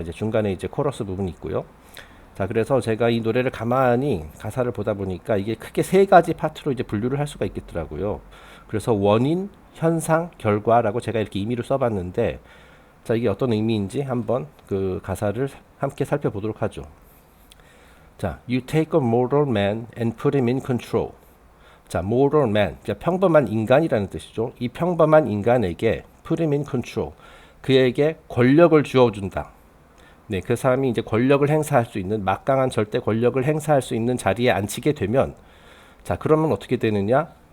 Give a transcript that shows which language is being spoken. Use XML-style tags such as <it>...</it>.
<ko>이제 중간에 이제 코러스 부분이 있고요. 자, 그래서 제가 이 노래를 가만히 가사를 보다 보니까 이게 크게 세 가지 파트로 이제 분류를 할 수가 있겠더라고요. 그래서 원인, 현상, 결과라고 제가 이렇게 의미를 써봤는데, 자, 이게 어떤 의미인지 한번 그 가사를 함께 살펴보도록 하죠. 자,</ko> <en>you take a mortal man and put him in control.</en> <ko>자, mortal man, 그러니까 평범한 인간이라는 뜻이죠. 이 평범한 인간에게</ko> <en>put him in control,</en> <ko>그에게 권력을 주어준다. 네, 그 사람이 이제 권력을 행사할 수 있는 막강한 절대 권력을 행사할 수 있는 자리에 앉히게 되면, 자, 그러면 어떻게 되느냐?</ko>